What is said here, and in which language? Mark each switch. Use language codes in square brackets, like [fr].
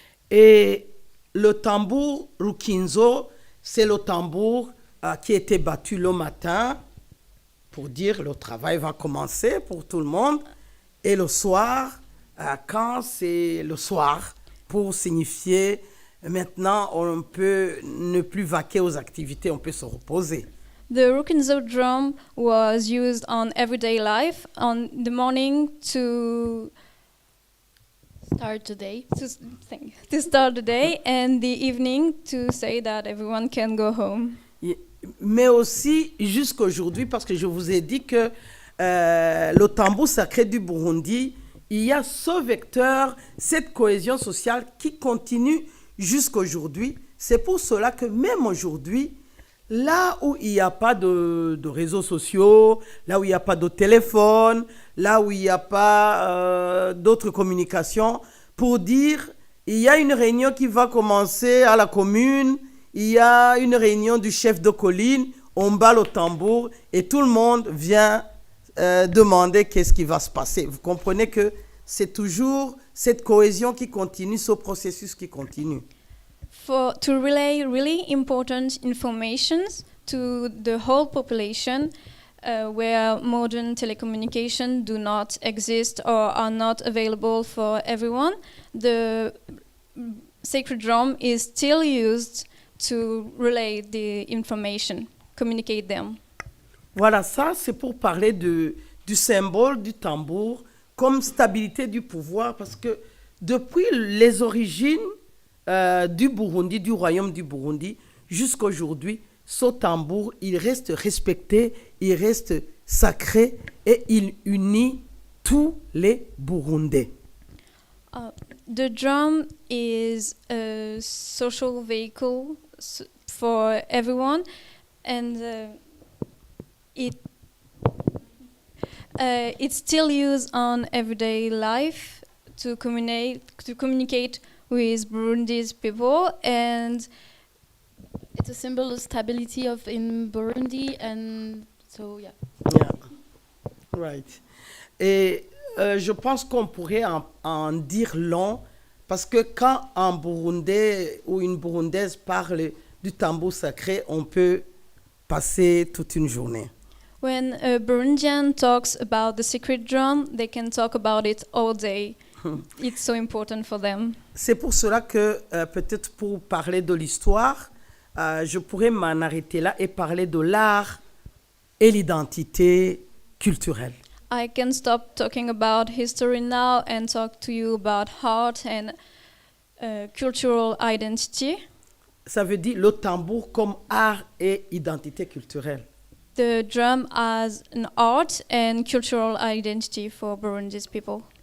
[fr] Et le tambour Rukinzo, c'est le tambour qui était battu le matin pour dire le travail va commencer pour tout le monde. Et le soir, quand c'est le soir, pour signifier maintenant on peut ne plus vaquer aux activités, on peut se reposer. [en] The Rukinzo drum was used on everyday life on the morning to Start today. to start the day and the evening to say that everyone can go home. [fr] Mais aussi jusqu'aujourd'hui, parce que je vous ai dit que le tambour sacré du Burundi, il y a ce vecteur, cette cohésion sociale qui continue jusqu'aujourd'hui. C'est pour cela que même aujourd'hui, là où il n'y a pas de réseaux sociaux, là où il n'y a pas de téléphone, là où il n'y a pas d'autres communications, pour dire, il y a une réunion qui va commencer à la commune, il y a une réunion du chef de colline, on bat le tambour et tout le monde vient demander qu'est-ce qui va se passer. Vous comprenez que c'est toujours cette cohésion qui continue, ce processus qui continue. [en] To relay really important informations to the whole population where modern telecommunication do not exist or are not available for everyone, the sacred drum is still used to relay the information, communicate them. [fr] Voilà, ça c'est pour parler du symbole du tambour comme stabilité du pouvoir, parce que depuis les origines du Burundi, du royaume du Burundi, jusqu'à aujourd'hui, ce tambour, il reste respecté, il reste sacré et il unit tous les Burundais. [en] The drum is a social vehicle for everyone, and it's still used on everyday life to communicate with Burundi's people, and It's a symbol of stability in Burundi, and so yeah. Yeah. Right. [fr] Et je pense qu'on pourrait en dire long, parce que quand un Burundais ou une Burundaise parle du tambour sacré, on peut passer toute une journée. [en] When a Burundian talks about the sacred drum, they can talk about it all day. It's so important for them. [fr] C'est pour cela que peut-être pour parler de l'histoire, je pourrais m'en arrêter là et parler de l'art et l'identité culturelle. [en] I can stop talking about history now and talk to you about art and cultural identity. [fr] Ça veut dire le tambour comme art et identité culturelle. [en] The drum as an art and cultural identity for Burundi's people.